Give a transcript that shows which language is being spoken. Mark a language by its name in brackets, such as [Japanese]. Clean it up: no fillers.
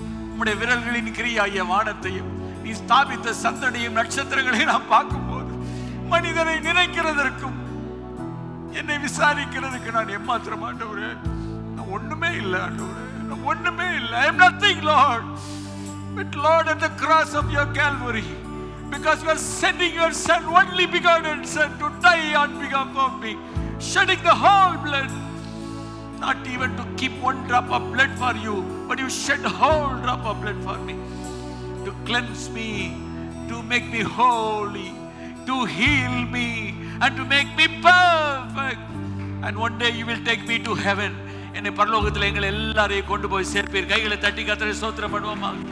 [Tamil] உம்முடைய விரல்களின் கிரியாகிய வானத்தையும் நீ ஸ்தாபித்த சந்தனையும் நட்சத்திரங்களையும் நான் பார்க்கும்போது மனிதனை நினைக்கிறதற்கும் என்னை விசாரிக்கிறதுக்கு நான் எம்மாத்திரம் ஆண்டவரே. நான் ஒண்ணுமே இல்லை ஆண்டவரே, நான் ஒண்ணுமே இல்லை. [English] I am nothing, Lord. But Lord, at the cross of your Calvary, because you are sending your son, only begotten son, to die on behalf of me, shedding the whole blood, not even to keep one drop of blood for you, but you shed a whole drop of blood for me, to cleanse me, to make me holy, to heal me, and to make me perfect. And one day you will take me to heaven. [Tamil] என்னை பரலோகத்தில் எங்களை எல்லாரையும் கொண்டு போய் சேர்ப்பீர். கைகளை தட்டி கர்த்தரை ஸ்தோத்திரம் பண்ணுவோமா?